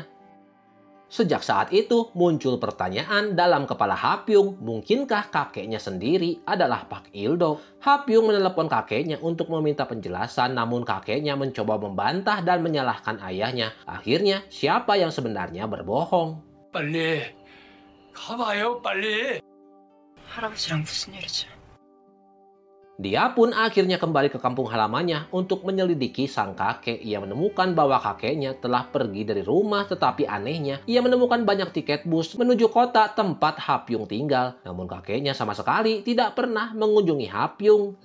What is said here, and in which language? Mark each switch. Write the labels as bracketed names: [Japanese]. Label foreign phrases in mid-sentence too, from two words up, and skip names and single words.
[Indonesian] Sejak saat itu muncul pertanyaan dalam kepala Hapyong, mungkinkah kakeknya sendiri adalah Pak Ildo? Hapyong menelepon kakeknya untuk meminta penjelasan, namun kakeknya mencoba membantah dan menyalahkan ayahnya. Akhirnya siapa yang sebenarnya berbohong? [Korean] 빨리 가봐요, 빨리. 할아버지랑 무슨 일이지? [Indonesian] Dia pun akhirnya kembali ke kampung halamannya untuk menyelidiki sang kakek. Ia menemukan bahwa kakeknya telah pergi dari rumah, tetapi anehnya ia menemukan banyak tiket bus menuju kota tempat Hapyong tinggal. Namun kakeknya sama sekali tidak pernah mengunjungi Hapyong.